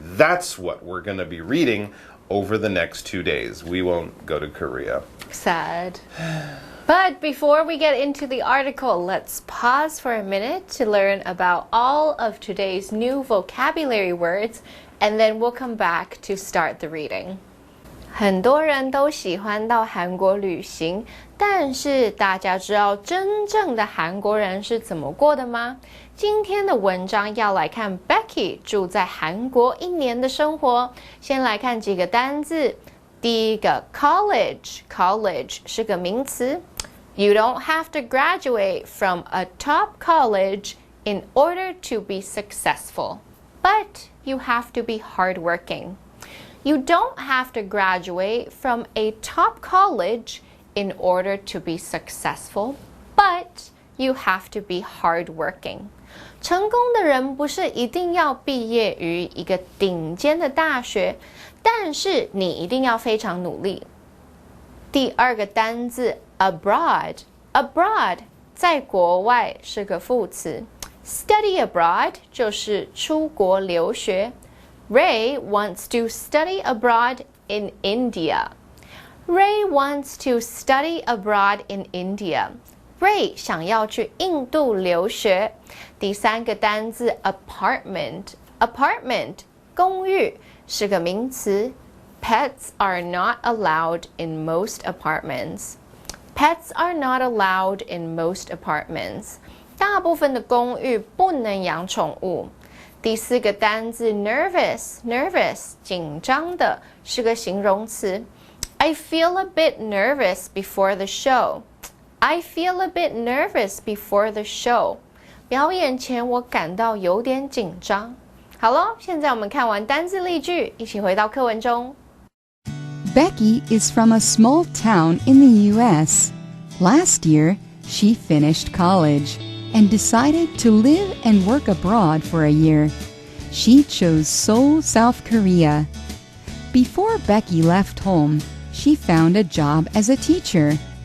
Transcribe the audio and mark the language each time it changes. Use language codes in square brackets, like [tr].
[en] That's what we're going to be reading over the next 2 days. We won't go to Korea. Sad. But before we get into the article, let's pause for a minute to learn about all of today's new vocabulary words, and then we'll come back to start the reading. [zh] 很多人都喜欢到韩国旅行，但是大家知道真正的韩国人是怎么过的吗？今天的文章要来看 Becky 住在韩国1年的生活。先来看几个单字。第一个 college 是个名词。 [en] You don't have to graduate from a top college in order to be successful, but you have to be hardworking. You don't have to graduate from a top college in order to be successful, but you have to be hardworking. [zh] 成功的人不是一定要毕业于一个顶尖的大学，但是你一定要非常努力。第二个单字 abroad 在国外是个副词。 Study abroad 就是出国留学。 [en] Ray wants to study abroad in India. Ray wants to study abroad in India. Ray [zh] 想要去印度留学。第三个单字 apartment 公寓是个名词。 [en] Pets are not allowed in most apartments. Pets are not allowed in most apartments. [zh] 大部分的公寓不能养宠物。第四个单字 nervous 紧张的是个形容词。 [en] I feel a bit nervous before the show. I feel a bit nervous before the show. [zh] 表演前我感到有点紧张。好咯，现在我们看完单字例句，一起回到课文中。 [en] Becky is from a small town in the U.S. Last year, she finished college and decided to live and work abroad for a year. She chose Seoul, South Korea. Before Becky left home, she found a job as a teacher.